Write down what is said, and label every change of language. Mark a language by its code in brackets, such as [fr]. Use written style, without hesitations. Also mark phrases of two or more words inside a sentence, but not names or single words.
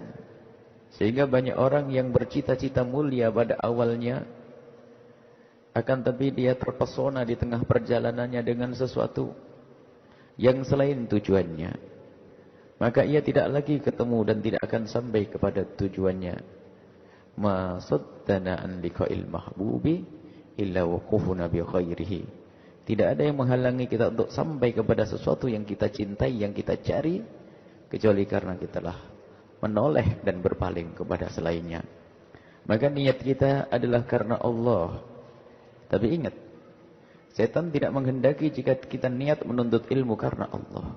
[id] Sehingga banyak orang yang bercita-cita mulia pada awalnya, akan tapi dia terpesona di tengah perjalanannya dengan sesuatu yang selain tujuannya. Maka ia tidak lagi ketemu dan tidak akan sampai kepada tujuannya. [ar] ما صدنا عن لقاء المحبوب إلا وقوفنا بخيره. [id] Tidak ada yang menghalangi kita untuk sampai kepada sesuatu yang kita cintai, yang kita cari, kecuali karena kita telah menoleh dan berpaling kepada selainnya. Maka niat kita adalah karena Allah. Tapi ingat, setan tidak menghendaki jika kita niat menuntut ilmu karena Allah.